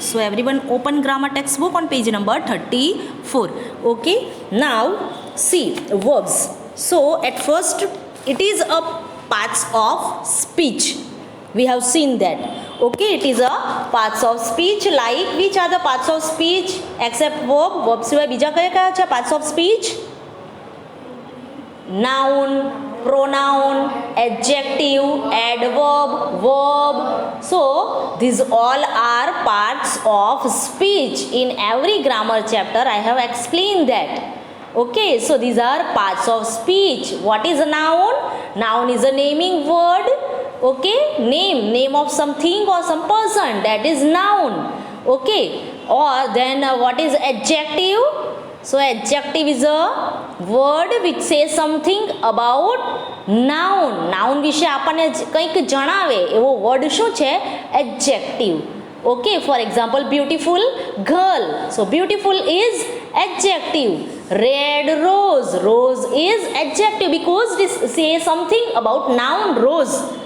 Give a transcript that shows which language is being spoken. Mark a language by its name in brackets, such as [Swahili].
[English] So everyone open grammar textbook on page number 34. Okay, now see verbs. So at first it is a parts of speech. We have seen that. Okay, it is a parts of speech. Like which are the parts of speech except verb? [Gujarati] Verb સિવાય બીજા કયા કયા છે parts of speech? [English] Noun, pronoun, adjective, adverb, verb. So these all are parts of speech. In every grammar chapter I have explained that. Okay, so these are parts of speech. What is a noun? Noun is a naming word. Okay, name of something or some person, that is noun. Okay, or then what is adjective? So adjective is a word which says something about noun. [Gujarati] Noun વિશે આપણને કંઈક જણાવે એવો word શું છે? [English] adjective. Okay, for example, beautiful girl. So beautiful is adjective. Red rose. Rose is adjective because this says something about noun rose.